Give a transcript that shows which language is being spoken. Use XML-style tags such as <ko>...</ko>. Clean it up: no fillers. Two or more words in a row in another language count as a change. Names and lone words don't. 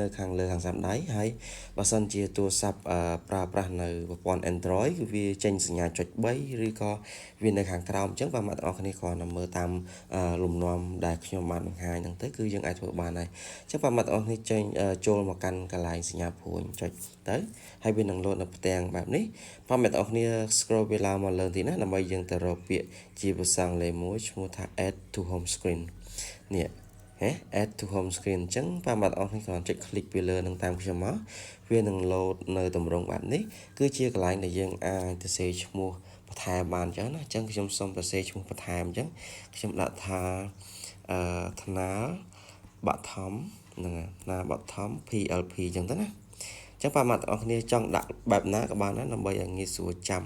<km>ខាងលើខាងស្ដាំដៃហើយបើសិនជាទូរស័ព្ទប្រើប្រាស់នៅប្រព័ន្ធ Android គឺវាចេញសញ្ញាចុច3ឬក៏វានៅខាងក្រោមអញ្ចឹងបាទអ្នកនរគ្នាគ្រាន់តែមើលតាមលំនាំដែលខ្ញុំបានបង្ហាញហ្នឹងទៅគឺយើងអាចធ្វើបានហើយអញ្ចឹងបាទអ្នកនរគ្នាចេញចូលមកកាន់កន្លែងសញ្ញាព្រួយចុចទៅហើយវានឹងលោតនៅផ្ទាំងបែបនេះបាទអ្នកនរគ្នា scroll វាឡើងមកលើទីណាដើម្បីយើងទៅរកពាក្យជាភាសាអង់គ្លេសមួយឈ្មោះថា</km> <en>add to home screen</en> <km>នេះ</km> <en>add to home screen</en> <km>អញ្ចឹងបាទអ្នកនរគ្នាគ្រាន់ចុច click ពីលើនឹងតាមខ្ញុំមកវានឹង load នៅតម្រងបែបនេះគឺជាកន្លែងដែលយើងអាចទៅសេឈ្មោះបន្ថែមបានអញ្ចឹងណាអញ្ចឹងខ្ញុំសូមទៅសេឈ្មោះបន្ថែមអញ្ចឹងខ្ញុំដាក់ថាថ្នាលបឋមហ្នឹងថ្នាលបឋម PLP អញ្ចឹងទៅណាអញ្ចឹងបាទអ្នកនរគ្នាចង់ដាក់បែបណាក៏បានដែរដើម្បីឲ្យងាយស្រួលចាំ</km>